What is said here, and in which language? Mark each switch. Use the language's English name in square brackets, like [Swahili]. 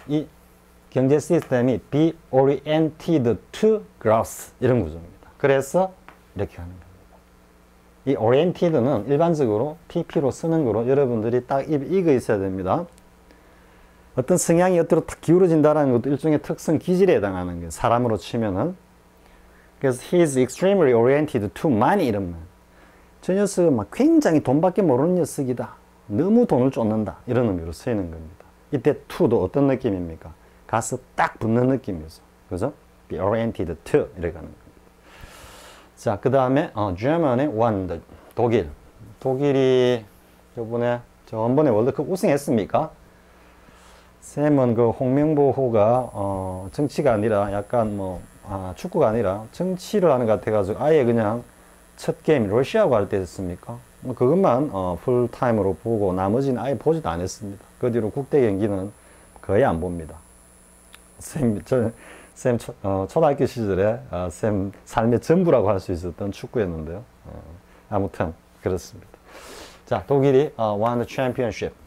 [Korean] 이 경제 시스템이 [English] be oriented to growth [Korean] 이런 구조입니다. 그래서 이렇게 하는 겁니다. 이 oriented는 일반적으로 TP로 쓰는 거로 여러분들이 딱 익어 있어야 됩니다. 어떤 성향이 어디로 딱 기울어진다는 것도 일종의 특성 기질에 해당하는 거예요. 사람으로 치면은. [English] 그래서 he is extremely oriented to money [Korean] 이런 말. 저 녀석은 막 굉장히 돈밖에 모르는 녀석이다. 너무 돈을 쫓는다. 이런 의미로 쓰이는 겁니다. 이때 to도 어떤 느낌입니까? 가서 딱 붙는 느낌이죠. 그죠? be oriented to 이렇게 하는 겁니다. 자, 그 다음에 Germany won, 독일. 독일이 요번에 저번에 월드컵 우승했습니까? 쌤은 그 홍명보호가 정치가 아니라 약간 축구가 아니라 정치를 하는 것 같아가지고 아예 그냥 첫 게임 러시아하고 할 때 했습니까? 그것만 풀타임으로 보고 나머지는 아예 보지도 않았습니다. 그 뒤로 국대 경기는 거의 안 봅니다. 쌤 초등학교 시절에 쌤 삶의 전부라고 할 수 있었던 축구였는데요. 아무튼 그렇습니다. 자, 독일이 [English] won the championship.